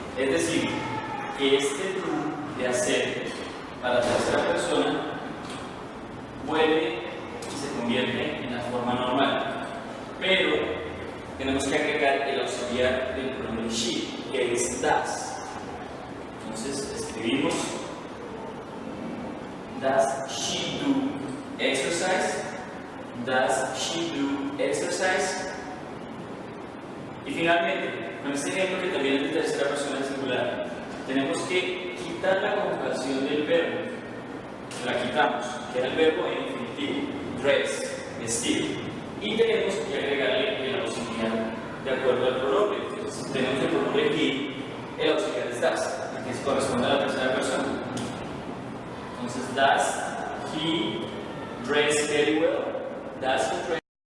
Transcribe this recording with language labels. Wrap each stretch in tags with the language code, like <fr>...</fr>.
<es>Es decir, que este do de hacer para la tercera persona vuelve y se convierte en la forma normal, pero tenemos que agregar el auxiliar del pronombre she, que es does. Entonces escribimos:</es> <en>does she do exercise? Does she do exercise?</en> <es>Y finalmente, con este ejemplo que también es de tercera persona singular, tenemos que quitar la conjugación del verbo. La quitamos, que era el verbo en infinitivo, dress, vestir, y tenemos que agregarle el auxiliar de acuerdo al pronombre. Entonces, tenemos el pronombre he, el auxiliar es does, que corresponde a la tercera persona. Entonces,</es> <en>does he dress very well? Does he dress</en>